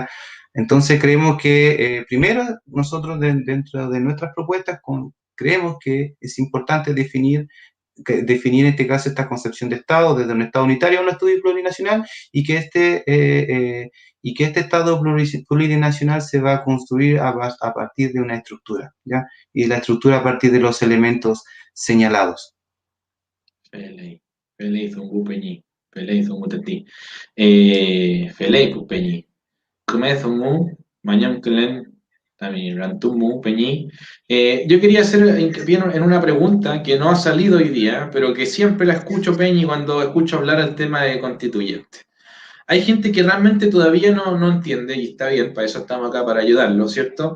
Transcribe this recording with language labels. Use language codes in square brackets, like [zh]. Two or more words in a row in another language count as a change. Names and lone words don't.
[es] Entonces creemos que primero nosotros dentro de nuestras propuestas creemos que es importante definir en este caso esta concepción de Estado desde un Estado unitario a un Estado plurinacional y que este Estado plurinacional se va a construir a partir de una estructura, ¿ya? Y la estructura a partir de los elementos señalados. [arn] Felei, Zungu Peñi. Felei, Zungu Tati. Felei, Peñi. Come Zungu, Mañam Klen, también Rantumu, Peñi. [es] Yo quería hacer hincapié en una pregunta que no ha salido hoy día, pero que siempre la escucho, Peñi, cuando escucho hablar del tema de constituyente. Hay gente que realmente todavía no entiende, y está bien, para eso estamos acá, para ayudarlo, ¿cierto?